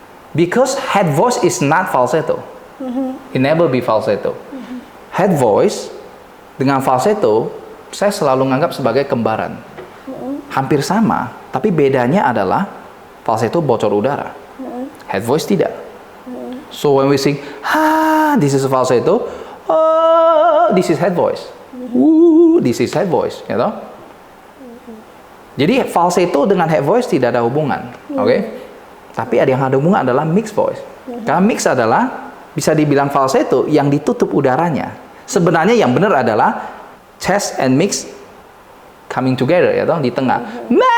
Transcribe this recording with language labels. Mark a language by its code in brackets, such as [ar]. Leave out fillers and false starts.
[en] Because head voice is not falsetto. It never be falsetto. [id] Head voice dengan falsetto saya selalu menganggap sebagai kembaran. Hampir sama, tapi bedanya adalah falsetto bocor udara. Head voice tidak. [en] So when we sing, this is a falsetto, this is head voice. This is head voice, you know? [id] Jadi falsetto dengan head voice tidak ada hubungan, oke? Tapi yang ada hubungan adalah mixed voice. Karena mix adalah bisa dibilang falsetto yang ditutup udaranya. Sebenarnya yang benar adalah [en] chest and mix coming together, [id] ya toh, di tengah.